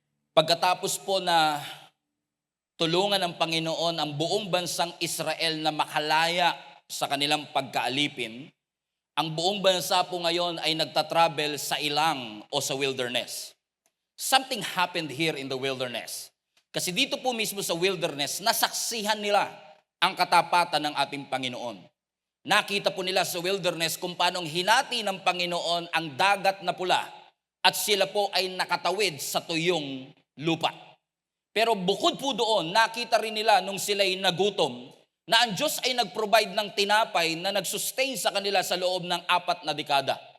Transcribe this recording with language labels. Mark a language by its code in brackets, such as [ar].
[tl] Pagkatapos po na tulungan ng Panginoon ang buong bansang Israel na makalaya sa kanilang pagkaalipin, ang buong bansa po ngayon ay nagtatravel sa ilang o sa wilderness. [en] Something happened here in the wilderness. [tl] Kasi dito po mismo sa wilderness, nasaksihan nila ang katapatan ng ating Panginoon. Nakita po nila sa wilderness kung paanong hinati ng Panginoon ang dagat na pula at sila po ay nakatawid sa tuyong lupa. Pero bukod po doon, nakita rin nila nung sila'y nagutom na ang Diyos ay nag-provide ng tinapay na nag-sustain sa kanila sa loob ng 4 na dekada.